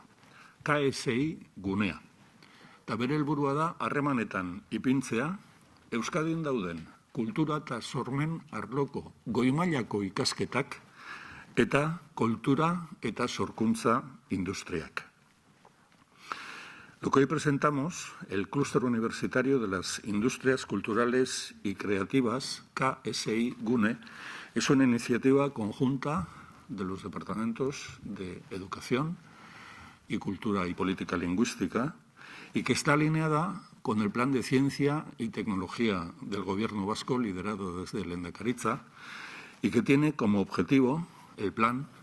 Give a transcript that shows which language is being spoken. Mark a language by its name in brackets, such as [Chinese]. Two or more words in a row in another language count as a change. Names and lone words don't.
[Basque] KSI Gunea. Eta bere helburua da, harremanetan ipintzea, Euskadin dauden kultura eta sormen arloko goi-mailako ikasketak eta kultura eta sorkuntza industriak. [Spanish] Lo que hoy presentamos, el Clúster Universitario de las Industrias Culturales y Creativas, KSI Gune, es una iniciativa conjunta de los departamentos de Educación y Cultura y Política Lingüística y que está alineada con el Plan de Ciencia y Tecnología del Gobierno vasco, liderado desde Lehendakaritza, y que tiene como objetivo el plan